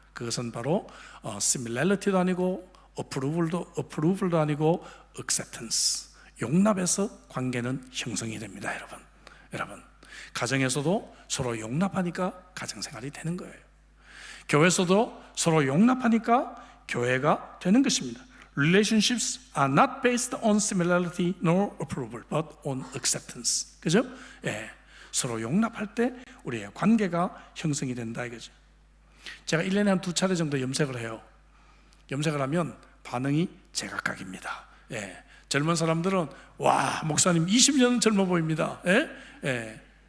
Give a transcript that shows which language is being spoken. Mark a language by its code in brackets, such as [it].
[ko] 그것은 바로 similarity도 아니고 approval도 아니고 acceptance, 용납에서 관계는 형성이 됩니다. 여러분 가정에서도 서로 용납하니까 가정생활이 되는 거예요. 교회에서도 서로 용납하니까 교회가 되는 것입니다. [en] Relationships are not based on similarity nor approval, but on acceptance. [ko] 그죠? 서로 용납할 때 우리의 관계가 형성이 된다 이거죠. 제가 1년에 한 2차례 정도 염색을 해요. 염색을 하면 반응이 제각각입니다. 젊은 사람들은 와, 목사님 20년은 젊어 보입니다. 예? 예.